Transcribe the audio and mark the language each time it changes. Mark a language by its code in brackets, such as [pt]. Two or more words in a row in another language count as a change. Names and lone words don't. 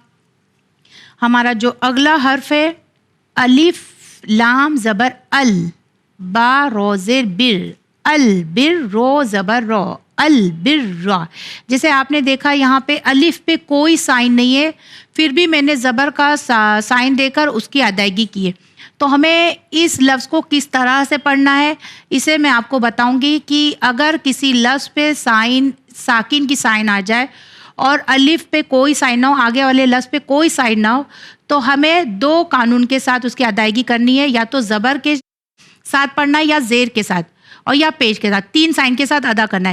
[ur] ہمارا جو اگلا حرف ہے، الف لام زبر ال، با رو زیر بر، البر، رو زبر رو، البر۔ جیسے آپ نے دیکھا یہاں پہ الف پہ کوئی سائن نہیں ہے، پھر بھی میں نے زبر کا سائن دے کر اس کی ادائیگی کی ہے۔ تو ہمیں اس لفظ کو کس طرح سے پڑھنا ہے اسے میں آپ کو بتاؤں گی کہ اگر کسی لفظ پہ سائن، ساکن کی سائن آ جائے اور الف پہ کوئی سائن نہ ہو، آگے والے لفظ پہ کوئی سائن نہ ہو، تو ہمیں 2 قانون کے ساتھ اس کی ادائیگی کرنی ہے، یا تو زبر کے ساتھ پڑھنا ہے یا زیر کے ساتھ، اور یا پیش کے ساتھ، 3 سائن کے ساتھ ادا کرنا ہے۔